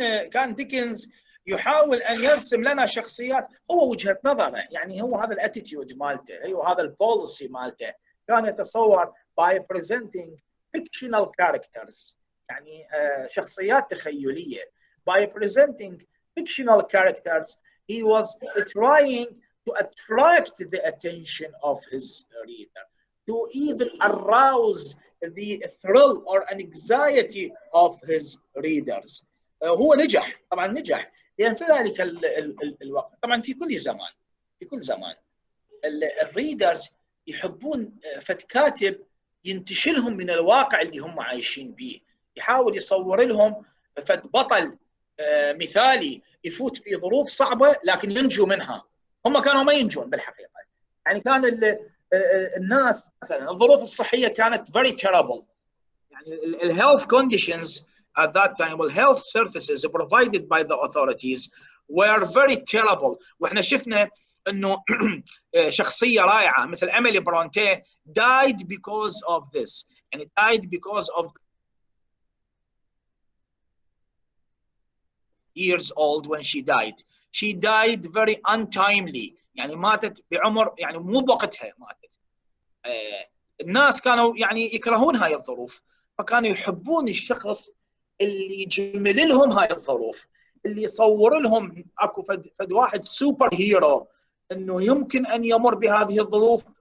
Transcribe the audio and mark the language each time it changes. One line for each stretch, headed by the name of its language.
Arabic: كان ديكنز يحاول ان يرسم لنا شخصيات هو وجهه نظره، يعني هو هذا الاتيتيود مالته، هو هذا البوليسي مالته. كان يتصور
English: by presenting fictional characters،
Arabic: يعني شخصيات تخيليه.
English: by presenting fictional characters he was trying to attract the attention of his reader, to even arouse the thrill or anxiety of his readers.
Arabic: هو نجح، طبعا نجح، لأن في ذلك الوقت طبعا في كل زمان الريدرز يحبون فد كاتب ينتشلهم من الواقع اللي هم عايشين به، يحاول يصور لهم فد بطل مثالي يفوت في ظروف صعبة لكن ينجو منها. هم كانوا ما ينجون بالحقيقة، يعني كان الناس مثلا الظروف الصحية كانت
English: very terrible، يعني الhealth conditions at that time والhealth services provided by the authorities were very terrible.
Arabic: واحنا شفنا انه شخصية رائعة مثل إيميلي برونتيه
English: died because of this، يعني died because of years old when she died. She died very untimely،
Arabic: يعني ماتت بعمر يعني مو بوقتها ماتت. الناس كانوا يعني يكرهون هاي الظروف، فكانوا يحبون الشخص اللي يجمل لهم هاي الظروف، اللي يصور لهم اكو فد واحد سوبر هيرو انه يمكن ان يمر بهذه الظروف